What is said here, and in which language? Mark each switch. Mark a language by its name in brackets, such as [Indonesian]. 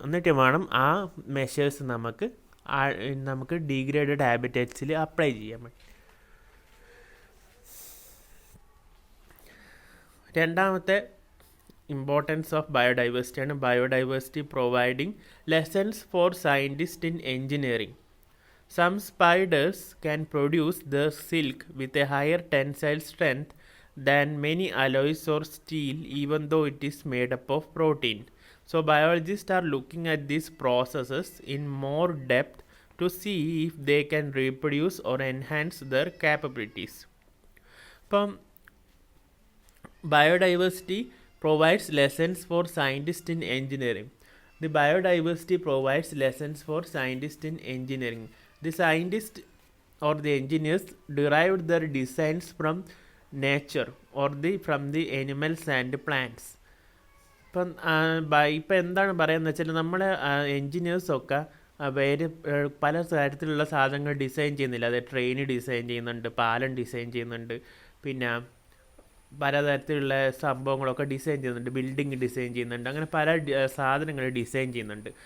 [Malayalam] എന്നിട്ട് വേണം ആ മെഷേഴ്സ് നമുക്ക് ഡീഗ്രേഡഡ് ഹാബിറ്റേറ്റ്സിൽ അപ്ലൈ ചെയ്യാൻ പറ്റും. [English] രണ്ടാമത്തെ importance of biodiversity ആണ് biodiversity providing lessons for scientist in engineering. Some spiders can produce the silk with a higher tensile strength than many alloys or steel, even though it is made up of protein. So biologists are looking at these processes in more depth to see if they can reproduce or enhance their capabilities. Biodiversity provides lessons for scientists in engineering. The biodiversity provides lessons for scientists in engineering. The scientists or the engineers derived their designs from nature or from the animals and plants. [Malayalam] ഇപ്പം എന്താണ് പറയുന്നത് വെച്ചാൽ, നമ്മളെ എൻജിനീയേഴ്സൊക്കെ വേറെ പല തരത്തിലുള്ള സാധനങ്ങൾ design ചെയ്യുന്നില്ല. അതായത് ട്രെയിൻ ഡിസൈൻ ചെയ്യുന്നുണ്ട്, പാലം ഡിസൈൻ ചെയ്യുന്നുണ്ട്, പിന്നെ പലതരത്തിലുള്ള സംഭവങ്ങളൊക്കെ ഡിസൈൻ ചെയ്യുന്നുണ്ട്, ബിൽഡിങ് ഡിസൈൻ ചെയ്യുന്നുണ്ട്, അങ്ങനെ പല സാധനങ്ങൾ ഡിസൈൻ ചെയ്യുന്നുണ്ട്.